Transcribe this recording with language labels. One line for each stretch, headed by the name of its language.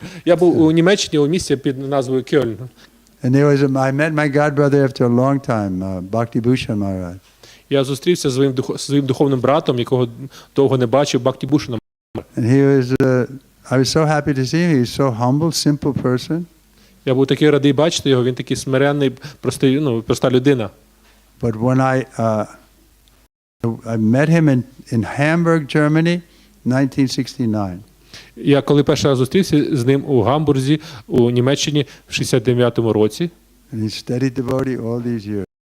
Ukrainian: Я був у Німеччині у місті під назвою Кёльн.
English: And there was I met my godbrother after a long time, Bhaktivinoda Maharaj.
Ukrainian: Я зустрівся з своїм духовним братом, якого довго не бачив, Бхактівушаном.
English: And he was I was so happy to see him. He was so humble, simple person.
Ukrainian: Я був такий радий бачити його, він такий смиренний, простий, проста людина.
English: But when I met him in Hamburg, Germany, 1969.
Ukrainian: Я коли перший раз зустрівся з ним у Гамбурзі, у Німеччині в 69-му році.
English: And he studied devotee all these years.